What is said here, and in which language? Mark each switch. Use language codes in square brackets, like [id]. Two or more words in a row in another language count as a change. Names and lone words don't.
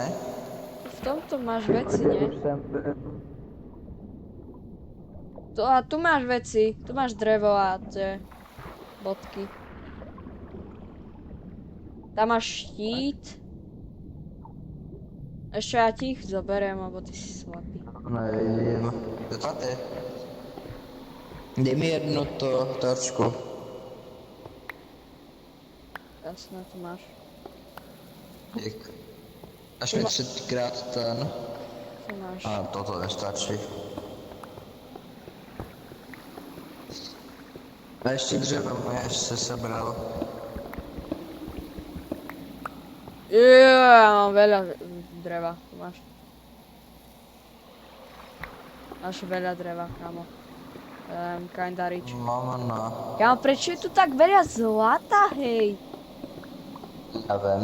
[sk] V tomto máš veci, nie? Tu máš veci. Tu máš drevo a tie bodky. Tam máš štít. Ešte ja ti ich zoberiem, lebo ty si slepý. [cs] Nevím. To tady. Dej mi jednu to torčku. [sk] Jasné, tu máš. [cs] Dík. Až mi 3krát ten. [sk] Tu máš. A toto nestačí. [cs] A ještě dřevo moje se sebral. [sk] Ja mám veľa dreva, tu máš. Máš veľa dreva, kámo. [en] Kinda rich. Mama no. [sk] Kámo, prečo je tu tak veľa zlata, hej? Neviem.